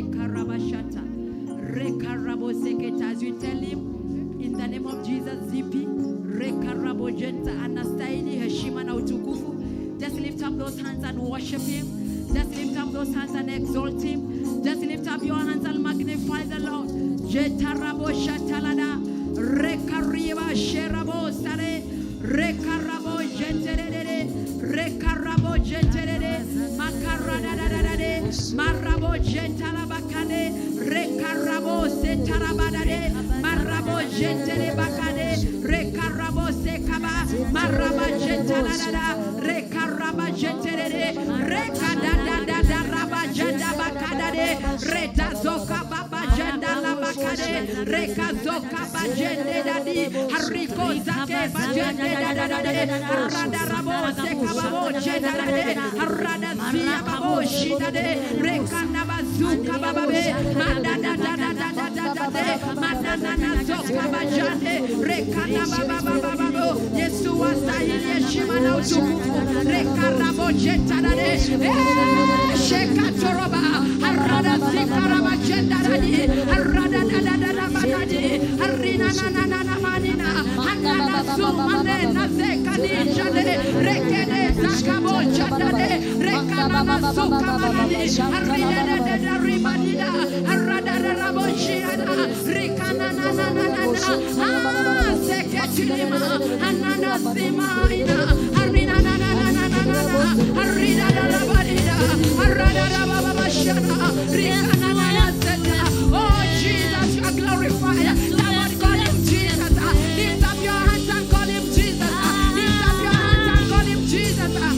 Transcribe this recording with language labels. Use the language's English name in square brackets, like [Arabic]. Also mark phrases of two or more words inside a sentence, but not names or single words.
[English] As you tell Him, in the name of Jesus, Zipi, just lift up those hands and worship Him. Just lift up those hands and exalt Him. Just lift up your hands and magnify the Lord. Jetarabo shatalada, rekariba sherabo sare, rekarabo jenterere, rekarabo jenterere, makarada dadade, marabo jentalabakade, rekarabo setarabadade, marabo jentere bakade, rekarabo sekaba, maraba jentalada, rekaraba jenterere, rekadada raba jendabakade, retazoka baba jendalabakade, rekazoka bajende dadi, hariko zake bajende dadade, arada rabo sekababo jendade, arada siya babo shidade, rekana bazuka bababe, [Swahili] madada Yesu astahili heshima na utukufu. Shekatoroba arada sikaraba jendaradi arada dadadadabadadi arina nanana manina anana sumane nazekani jade rekede zakabo jadade rekana masukamanadi arina dadadarimadida arada rabo shiada rikana nanana seketulima anana simaina arina nanana arina dadabadida arada rababa shana rikana nanaseta. [English] Oh Jesus, you are glorified. Somebody call him Jesus. Lift up your hands and call him Jesus. Lift up your hands and call him Jesus.